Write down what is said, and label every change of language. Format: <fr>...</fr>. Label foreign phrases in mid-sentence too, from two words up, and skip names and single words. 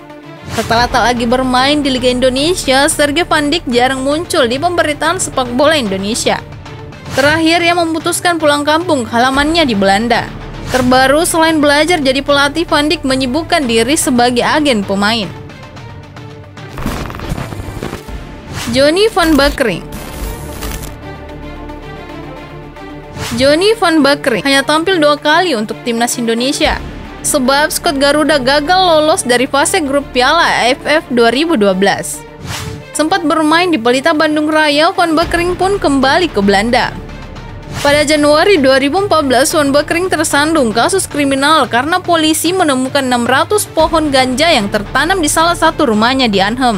<id>Setelah tak lagi bermain di Liga Indonesia, Sergej Van Dijk jarang muncul di pemberitaan sepak bola Indonesia. Terakhir, ia memutuskan pulang kampung ke halamannya di Belanda. Terbaru, selain belajar jadi pelatih, Van Dijk menyibukkan diri sebagai agen pemain. Johnny van Beukering. Johnny van Beukering hanya tampil 2 kali untuk timnas Indonesia, sebab skuad Garuda gagal lolos dari fase grup Piala AFF 2012. Sempat bermain di Pelita Bandung Raya, Van Beukering pun kembali ke Belanda. Pada Januari 2014, Van Beukering tersandung kasus kriminal karena polisi menemukan 600 pohon ganja yang tertanam di salah satu rumahnya di Arnhem.</id>